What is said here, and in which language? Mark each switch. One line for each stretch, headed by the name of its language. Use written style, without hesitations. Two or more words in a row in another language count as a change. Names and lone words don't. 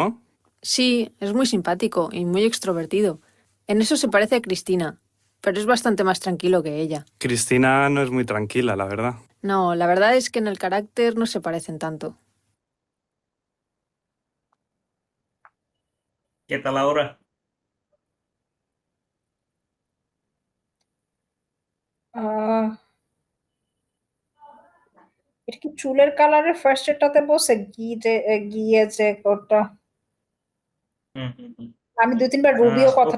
Spanish: Sí, es muy simpático y muy extrovertido. En eso se parece a Cristina, pero es bastante más tranquilo que ella. Cristina no es muy tranquila, la verdad. No, la verdad es que en el carácter no se parecen tanto. ¿Qué tal ahora?
Bangla: আহ, এটা কি চুলের কালারের ফার্স্ট এটাতে বসে গিয়ে যে ওটা হুম হুম হুম আমি 2-3 বার রুবিও কথাটা